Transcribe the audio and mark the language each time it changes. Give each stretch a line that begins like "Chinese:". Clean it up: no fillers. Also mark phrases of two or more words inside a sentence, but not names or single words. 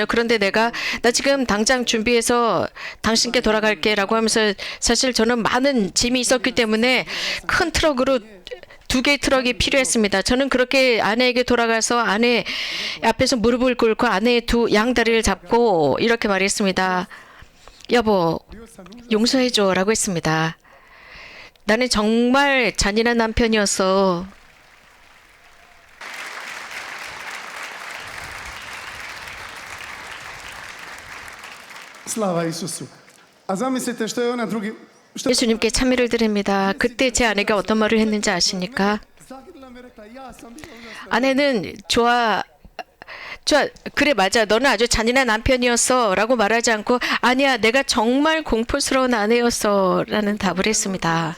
Korean: 그런데 나 지금 당장 준비해서 당신께 돌아갈게 라고 하면서 사실 저는 많은 짐이 있었기 때문에 큰 트럭으로 2개의 트럭이 필요했습니다. 저는 그렇게 아내에게 돌아가서 아내 앞에서 무릎을 꿇고 아내의 양다리를 잡고 이렇게 말했습니다. 여보, 용서해줘 라고 했습니다. 나는 정말 잔인한 남편이었어.
Croatian: Slava Isusu. A zamislite što je ona drugi...
Korean: 예수님께 찬미를 드립니다. 그때 제 아내가 어떤 말을 했는지 아십니까? 아내는 그래 맞아. 너는 아주 잔인한 남편이었어 라고 말하지 않고 아니야 내가 정말 공포스러운 아내였어 라는 답을 했습니다.